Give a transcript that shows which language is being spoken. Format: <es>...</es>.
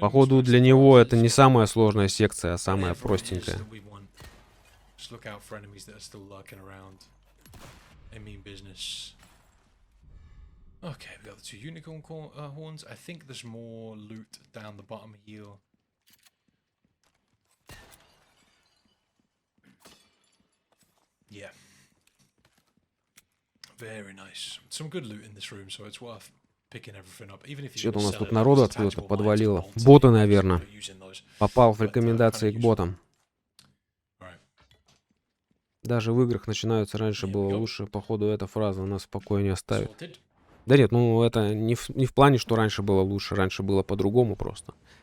<ru>Походу, для него это не самая сложная секция, а самая простенькая.</ru> <en>Just look out for enemies that are still lurking around. They mean business. Okay, we got the two unicorn horns. I think there's more loot down the bottom here. Yeah. Very nice. Some good loot in this room, so it's worth picking everything up. Even if you</en> <ru>Что-то у нас тут народу откуда-то подвалило. Боты, наверное. Попал в рекомендации к ботам. Даже в играх начинаются раньше было лучше. Походу, эта фраза нас в покое не оставит. Да нет, ну это не в плане, что раньше было лучше. Раньше было по-другому просто.</ru>